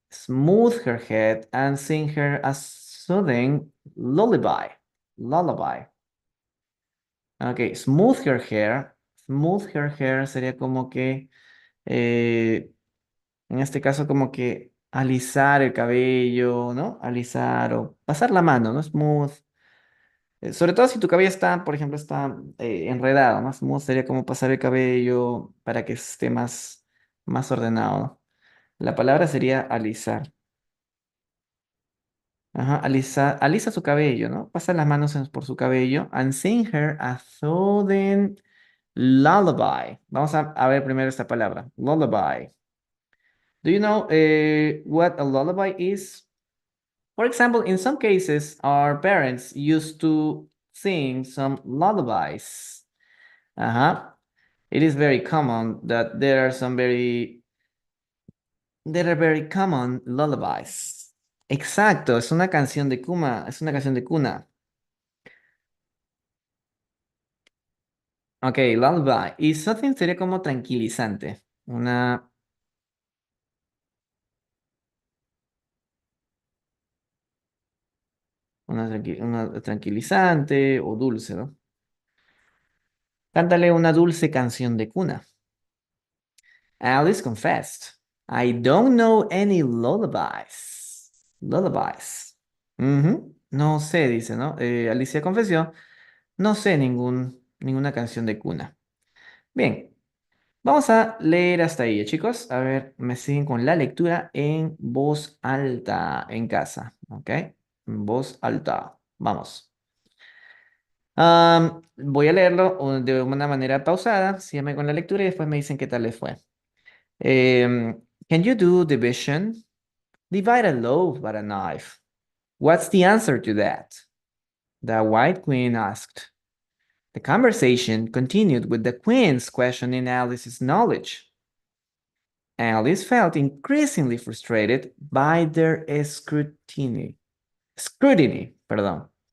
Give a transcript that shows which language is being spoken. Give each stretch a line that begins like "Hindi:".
English: Smooth her head and sing her a soothing lullaby. Lullaby. Ok, smooth her hair. Smooth her hair
Spanish: sería como que, eh, en este caso, como que alisar el cabello, ¿no? Alisar o pasar la mano, ¿no? Smooth. Sobre todo si tu cabello está, por ejemplo, está enredado, ¿no? Smooth sería como pasar el cabello para que esté más ordenado, ¿no? La palabra sería alisar. Ajá, alisa su cabello, ¿no? Pasa las manos por su cabello.
English: And sing her a soothing lullaby.
Spanish: Vamos a ver primero esta palabra.
English: Lullaby. Do you know what a lullaby is? For example, in some cases, our parents used to sing some lullabies. Uh-huh. It is very common that there are very common lullabies.
Spanish: Exacto, es una canción de cuna, es una canción de cuna. Ok, lullaby. Y something sería como tranquilizante. Una tranquilizante o dulce, ¿no? Cántale una dulce canción de cuna.
English: Alice confessed, I don't know any lullabies.
Spanish: Lullabies. Ujú. No sé, dice, ¿no? Alicia confesó, no sé ninguna canción de cuna. Bien, vamos a leer hasta ahí, chicos. A ver, me siguen con la lectura en voz alta en casa, ¿ok? En voz alta. Vamos. Voy a leerlo de una manera pausada. Síganme con la lectura y después me dicen qué tal les fue. Em,
English: Can you do division? Divide a loaf by a knife. What's the answer to that? The White Queen asked. The conversation continued with the Queen's questioning Alice's knowledge. Alice felt increasingly frustrated by their scrutiny. Pardon.